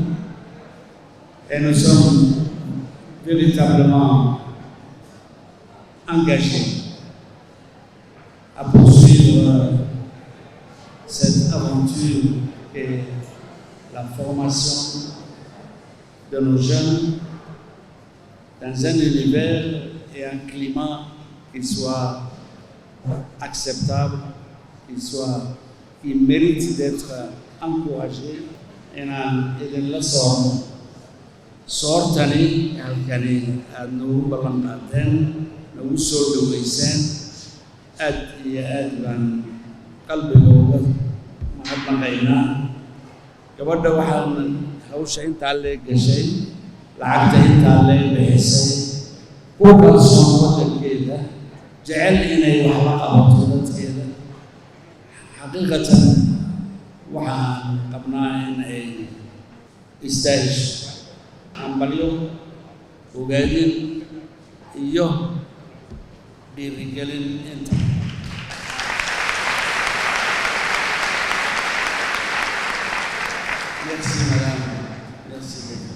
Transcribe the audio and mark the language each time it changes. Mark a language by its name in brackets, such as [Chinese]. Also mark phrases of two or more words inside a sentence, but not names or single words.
[French] Et nous sommes véritablement engagés à poursuivre cette aventure et la formation de nos jeunes dans un univers et un climat qui soit acceptable, qui mérite d'être encouragé. [Somali] Et la sortani halkani aad nagu ballan qaadeen nagu soo dhaweyseen aad iyo aad baan qalbigooda mahadnaqaynaa. gabadha waxaan hawsha intaa lee gashay, lacagta intaa lee bixisay, ku kalsoon waddankeeda, jecel inay wax la qabato dadkeeda. xaqiiqatan waxaan qabnaa in ay istaahisho ambalyo, ogaadin iyo dhiirigelin inta. [French] Merci madame, merci beaucoup.